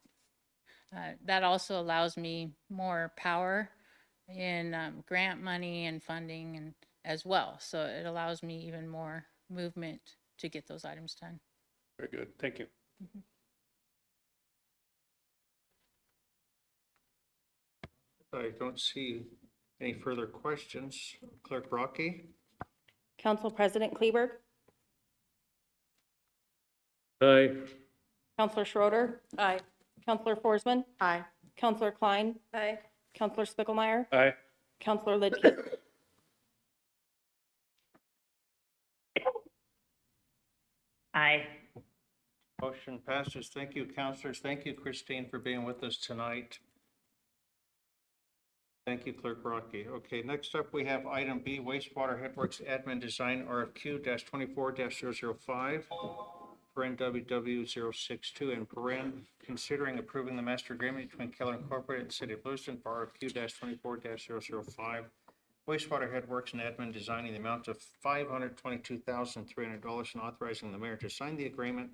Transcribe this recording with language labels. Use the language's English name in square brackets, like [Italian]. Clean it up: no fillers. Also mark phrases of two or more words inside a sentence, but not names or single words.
[English] That also allows me more power in grant money and funding and as well. So it allows me even more movement to get those items done. Very good. Thank you. Mm-hmm. I don't see any further questions. Clerk Rocky? Council President Kleberg, Aye. Councilor Schroeder, Aye. Councilor Forsman, Aye. Councilor Klein, Aye. Councilor Spicklemeyer, Aye. Councilor Lidkey. Aye. Motion passes. Thank you, councilors. Thank you, Christine, for being with us tonight. Thank you, Clerk Rocky. Okay, next up, we have item B, wastewater headworks admin design RFQ-24-005 for NWW062 and paren, considering approving the master agreement between Keller Incorporated and City of Lewiston for RFQ-24-005 wastewater headworks and admin design in the amount of $522,300 and authorizing the mayor to sign the agreement.